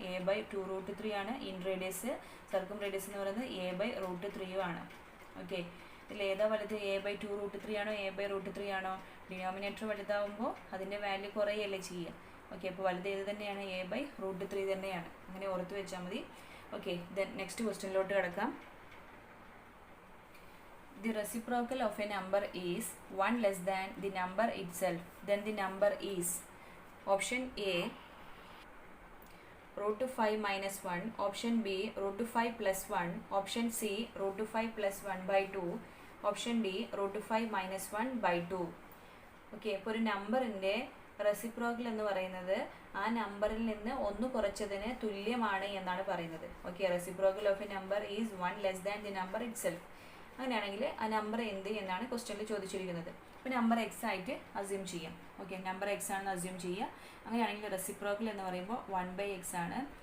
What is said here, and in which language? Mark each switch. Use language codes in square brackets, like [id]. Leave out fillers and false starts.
[ml] a/2√3 ആണ് in radius, സർക്കും radius എന്ന് പറയുന്നത് a/√3 ആണ്. ഓക്കെ, ഇതിൽ ഏതാ വലുത്? a/2√3 ആണോ a/√3 ആണോ? ഡിനോമിനേറ്റർ വലുതാവുമ്പോൾ അതിൻ്റെ വാല്യൂ കുറയല്ലേ ചെയ്യുക. ഓക്കെ, അപ്പോൾ വലുത് ഏത് തന്നെയാണ്? a/√3 തന്നെയാണ്. അങ്ങനെ ഓർത്ത് വെച്ചാൽ മതി. ഓക്കെ, ദെൻ നെക്സ്റ്റ് ക്വസ്റ്റ്യനിലോട്ട് കിടക്കാം. [en] The reciprocal of a number is 1 less than the number itself, then the number is option A √5 - 1, option B √5 + 1, option C √5 + 1/2, option D √5 - 1/2. [ml] Okay, അപ്പോൾ ഒരു നമ്പറിൻ്റെ റെസിപ്രോക്കൽ എന്ന് പറയുന്നത് ആ നമ്പറിൽ നിന്ന് ഒന്ന് കുറച്ചതിന് തുല്യമാണ് എന്നാണ് പറയുന്നത്. [en] Okay, reciprocal of a number is 1 less than the number itself. [ml] അങ്ങനെയാണെങ്കിൽ ആ നമ്പർ എന്ത് എന്നാണ് ക്വസ്റ്റ്യനിൽ ചോദിച്ചിരിക്കുന്നത്. അപ്പോൾ നമ്പർ എക്സ് ആയിട്ട് അസ്യൂം ചെയ്യാം. ഓക്കെ, നമ്പർ എക്സ് ആണെന്ന് അസ്യൂം ചെയ്യുക. അങ്ങനെയാണെങ്കിൽ റെസിപ്രോക്കൽ എന്ന് പറയുമ്പോൾ 1/x ആണ്.